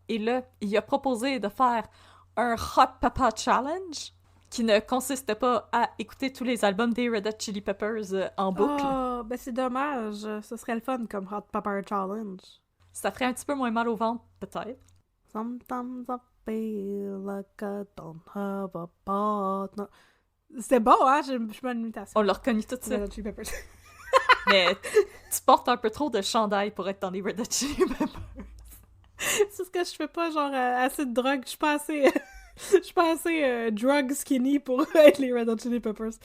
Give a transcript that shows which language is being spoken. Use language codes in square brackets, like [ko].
[fr] Et là, il a proposé de faire un Hot Papa Challenge qui ne consiste pas à écouter tous les albums des Red Hot Chili Peppers en boucle. Oh, ben c'est dommage. Ce serait le fun comme Hot Pepper Challenge. Ça ferait un petit peu moins mal au ventre, peut-être. [en] Sometimes I feel like I don't have a partner. [fr] C'était bon, hein? Je suis bonne imitation. On l'a reconnu tout ça. Red Hot Chili Peppers. Mais tu portes un peu trop de chandail pour être dans les Red Hot Chili Peppers. C'est ce que je fais pas, genre, assez de drogue. Je suis pas assez... Je suis pas assez [en] drug skinny [fr] pour être les Red Hot Chili Peppers.